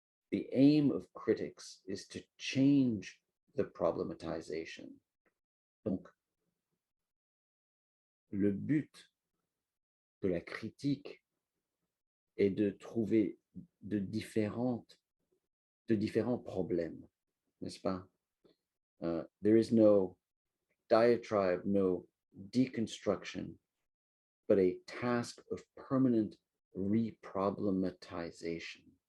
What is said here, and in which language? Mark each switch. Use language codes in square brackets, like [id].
[en] The aim of critics is to change the problematization. [fr] Donc, le but de la critique est de trouver de différents problèmes, n'est-ce pas? [en] There is no diatribe, no deconstruction, but a task of permanent reproblematization.